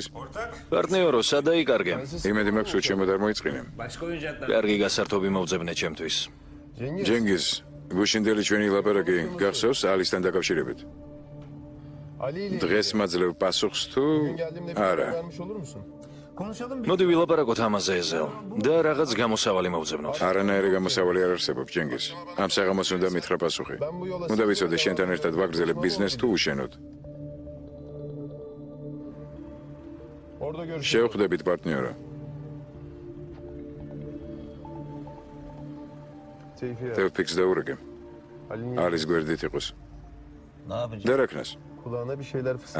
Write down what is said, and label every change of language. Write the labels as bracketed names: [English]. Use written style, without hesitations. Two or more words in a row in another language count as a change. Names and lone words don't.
[Georgian] პარტნიორო, სადაიკარგე? იმედი მაქვს უჩემო და მოიწყინე. კარგი გასართობი მოვძებნე ჩემთვის. Cengiz. ჯენგიზ, გუშინდელი ჩვენი ლაპარაკი გახსოვს ალისთან დაკავშირებით? [Turkish] Ali ile [Georgian] დღეს მაძლევ პასუხს თუ [Turkish] geldiğimde bir [Georgian] არა? [Turkish] haber vermiş olur musun? Konuşalım bir. [Georgian] მოდი ვილაპარაკოთ ამაზე ეზელ და რაღაც გამოსავალი მოვძებნოთ. არანაირი გამოსავალი არ არსებობს, ჯენგიზ. ამ საღამოს უნდა მითხრა პასუხი. უნდა ვიცოდე შენთან ერთად ვაგრძელებ ბიზნეს თუ უშენოდ. [Turkish] Orada görüşürüz. [Georgian] შევხვდებით პარტნიორო. [Turkish] Tevfik'e. [Georgian] თევფიქს დაურეკე. [Turkish] Ali'nin [Georgian] არის გვერდით იყოს. [Turkish] Ne yapacağız? [Georgian] და რა ქნას? [Turkish] kulağına bir şeyler fısıldı.